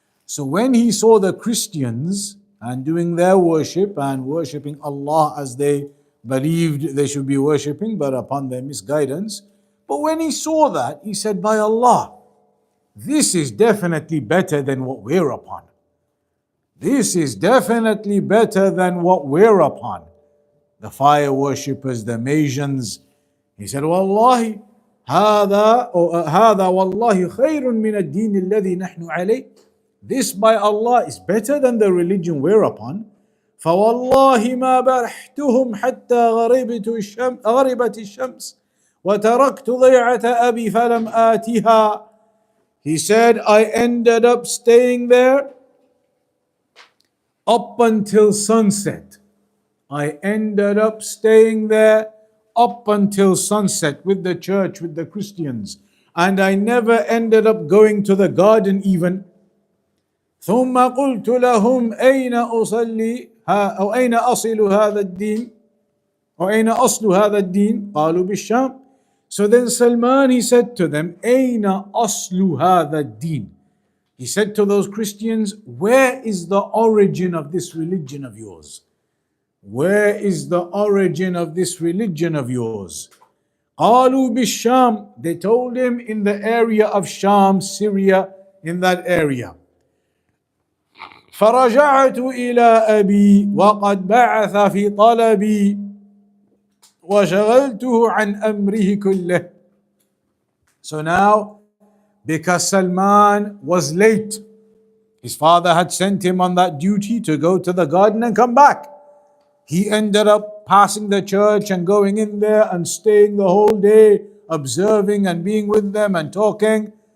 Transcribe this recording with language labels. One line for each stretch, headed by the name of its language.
English: So when he saw the Christians and doing their worship and worshipping Allah as they believed they should be worshipping, but upon their misguidance. But when he saw that, he said, by Allah, this is definitely better than what we're upon. This is definitely better than what we're upon. The fire worshippers, the Magians. He said, Wallahi,
Arabic: هذا والله خير من الدين الذي نحن عليه.
English: This by Allah is better than the religion we're upon.
Arabic: فوالله ما برحتهم حتى غربت الشمس وتركت ضيعة أبي فلم آتها.
English: He said, I ended up staying there up until sunset. I ended up staying there up until sunset with the church, with the Christians. And I never ended up going to the garden even.
Arabic: ثم قلت لهم أين أصلي أو أين أصل هذا الدين أو أين أصل هذا الدين قالوا بالشام.
English: So then Salman, he said to them,
Arabic: أين أصل هذا الدين.
English: He said to those Christians, where is the origin of this religion of yours? Where is the origin of this religion of yours?
Arabic: قالوا بالشام.
English: They told him in the area of Sham, Syria, in that area.
Arabic: فرجعت إلى أبي وقد بعث في طلبي وشغلته عن أمره كله.
English: So now, because Salman was late, his father had sent him on that duty to go to the garden and come back. He ended up passing the church and going in there and staying the whole day, observing and being with them and talking.